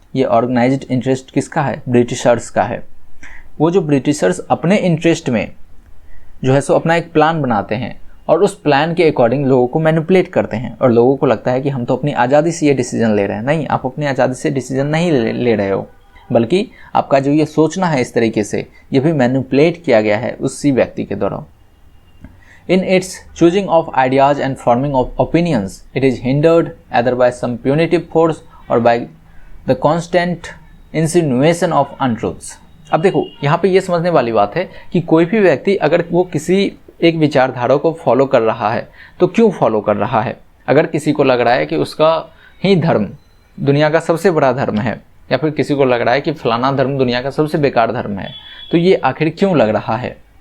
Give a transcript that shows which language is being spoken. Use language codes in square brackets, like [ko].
[hi] ये organised interest किसका है? ब्रिटिशर्स का है। वो जो ब्रिटिशर्स अपने इंटरेस्ट में जो है सो अपना एक प्लान बनाते हैं और उस प्लान के अकॉर्डिंग लोगों को मैनिपुलेट करते हैं, और लोगों को लगता है कि हम तो अपनी आज़ादी से ये डिसीजन ले रहे हैं। नहीं, आप अपनी आज़ादी से डिसीजन नहीं ले रहे हो, बल्कि आपका जो ये सोचना है इस तरीके से, ये भी मैनिपुलेट किया गया है उसी व्यक्ति के द्वारा। [en] In its choosing of ideas and forming of opinions, it is hindered either by some punitive force or by the constant insinuation of untruths. [hi] अब देखो, यहाँ पे ये समझने वाली बात है कि कोई भी व्यक्ति अगर वो किसी एक विचारधारा को फॉलो कर रहा है तो क्यों फॉलो कर रहा है? अगर किसी को लग रहा है कि उसका ही धर्म दुनिया का सबसे बड़ा धर्म है, या फिर किसी को लग रहा है कि फलाना धर्म दुनिया का सबसे बेकार धर्म है, तो ये आखिर क्यों लग रहा है?